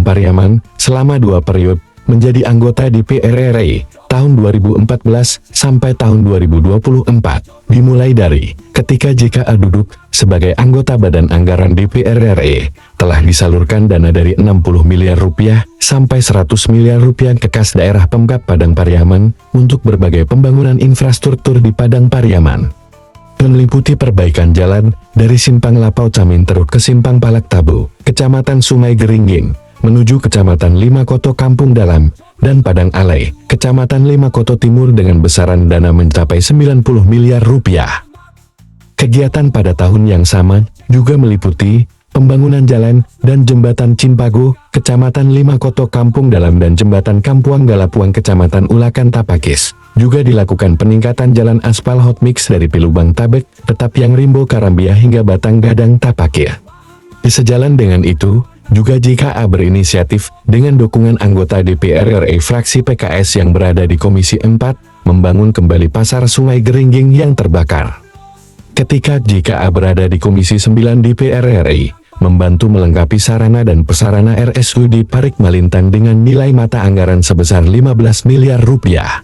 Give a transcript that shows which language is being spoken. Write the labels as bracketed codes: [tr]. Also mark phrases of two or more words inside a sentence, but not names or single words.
[id] Pariaman selama 2 periode menjadi anggota DPR RI tahun 2014 sampai tahun 2024, dimulai dari ketika JKA duduk sebagai anggota Badan Anggaran DPR RI, telah disalurkan dana dari 60 miliar rupiah sampai 100 miliar rupiah ke kas daerah Pemkab Padang Pariaman untuk berbagai pembangunan infrastruktur di Padang Pariaman. Meliputi perbaikan jalan dari Simpang Lapau Caminteruk ke Simpang Palak Tabu, Kecamatan Sungai Geringging, menuju Kecamatan Lima Koto Kampung Dalam, dan Padang Alai, Kecamatan Lima Koto Timur dengan besaran dana mencapai 90 miliar rupiah. Kegiatan pada tahun yang sama juga meliputi pembangunan jalan dan jembatan Cimpago, Kecamatan Lima Koto Kampung Dalam, dan jembatan Kampuang Galapuang, Kecamatan Ulakan Tapakis. Juga dilakukan peningkatan jalan aspal hot mix dari Pilubang Tabek, Tetapiang Rimbo Karambia hingga Batang Gadang Tapakir. Sejalan dengan itu, juga JKA berinisiatif dengan dukungan anggota DPR RI fraksi PKS yang berada di Komisi 4, membangun kembali pasar Sungai Geringging yang terbakar. Ketika JKA berada di Komisi 9 DPR RI, membantu melengkapi sarana dan prasarana RSUD Parik Malintang dengan nilai mata anggaran sebesar 15 miliar rupiah.